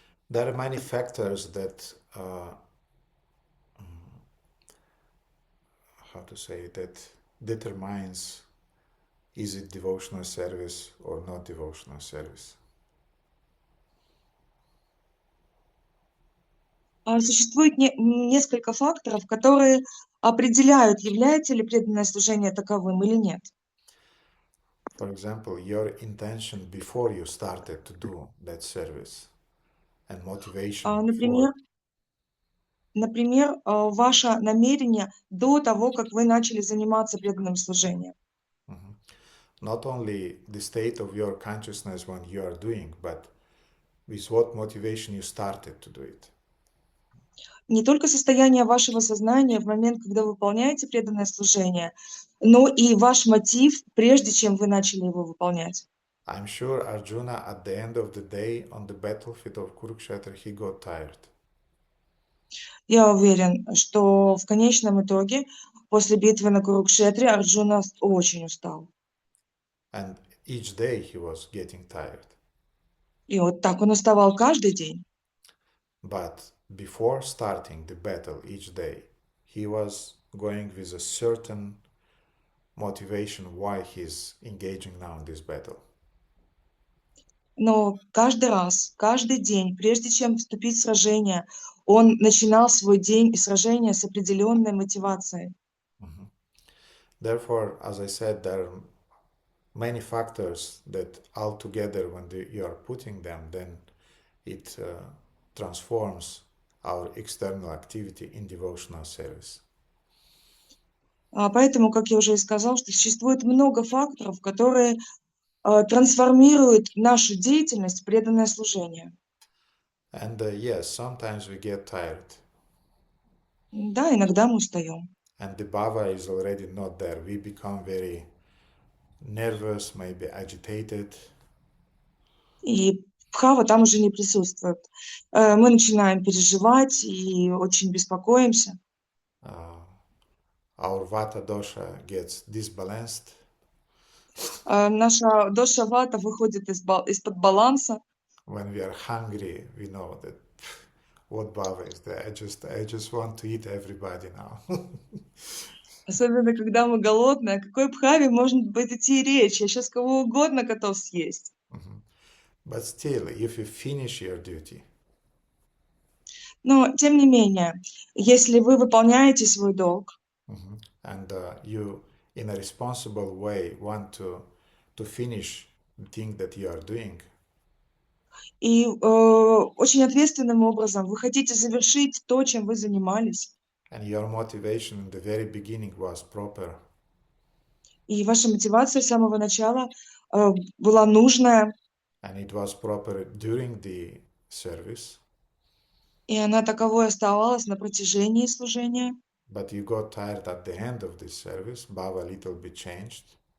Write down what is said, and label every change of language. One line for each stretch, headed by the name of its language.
English: There are many factors that, how to say, that determines is it devotional service or not devotional service.
Russian: Существует несколько факторов, которые определяют, является ли преданное служение таковым или нет.
English: For example, your intention before you started to do that service and motivation for
Russian: Например, ваше намерение до того, как вы начали заниматься преданным служением.
English: not only the state of your consciousness when you are doing, but with what motivation you started to do it.
Russian: Не только состояние вашего сознания в момент, когда вы выполняете преданное служение, но и ваш мотив, прежде чем вы начали его выполнять.
English: I'm sure Arjuna at the end of the day on the battlefield of Kurukshetra, he got tired.
Russian: Я уверен, что в конечном итоге, после битвы на Курукшетре, Арджуна очень устал.
English: And each day he was getting tired.
Russian: И вот так он уставал каждый день.
English: But before starting the battle each day, he was going with a certain motivation why he's engaging now in this battle.
Russian: Но каждый раз, каждый день, прежде чем вступить в сражение, он начинал свой день и сражение с определенной мотивацией.
English: Therefore, as I said, there are many factors that all together, when you are putting them, then it transforms our external activity in devotional service.
Russian: Поэтому, как я уже и сказал, что существует много факторов, которые трансформируют нашу деятельность в преданное служение.
English: And yes, sometimes we get tired.
Russian: Да, иногда мы устаем.
English: And the bhava is already not there. We become very nervous, maybe agitated.
Russian: И бхава там уже не присутствует. Мы начинаем переживать и очень беспокоимся.
English: Our vata dosha gets disbalanced.
Russian: Наша доша вата выходит из-под баланса.
English: When we are hungry, we know that what bhava is there. I just want to eat everybody now.
Russian: Особенно, когда мы голодные. О какой бхаве может быть идти речь? Я сейчас кого угодно готов съесть.
English: But still, if you finish your duty,
Russian: но, тем не менее, если вы выполняете свой долг,
English: and you, in a responsible way, want to finish the thing that you are doing,
Russian: и очень ответственным образом вы хотите завершить то, чем вы занимались,
English: and your motivation in the very beginning was proper,
Russian: и ваша мотивация с самого начала была нужная,
English: and it was proper during the service,
Russian: и она таковой оставалась на протяжении служения,
English: but you got tired at the end of this service, bhava a little bit changed,